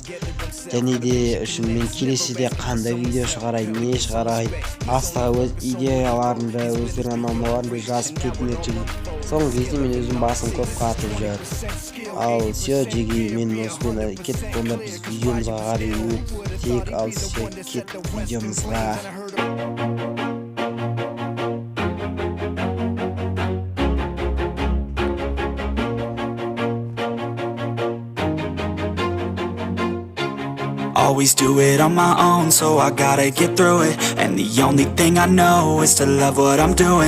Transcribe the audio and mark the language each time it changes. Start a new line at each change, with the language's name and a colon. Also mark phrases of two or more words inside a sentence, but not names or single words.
Kazakh: Және де үшін мен келесіде қандай видео шығарайын, не шығарайын, астыға өз идеяларымды, өздерінің анамаларымды жазып кетіңдер. Соңғы кезде мен өзім басым көп қатып жүр. Ал все, жеги мен осымен кеттік, онда біз видеомызға қарай өтейік. Ал все, кеттік видеомызға.
English: Always do it on my own, so I gotta get through it. And the only thing I know is to love what I'm doing.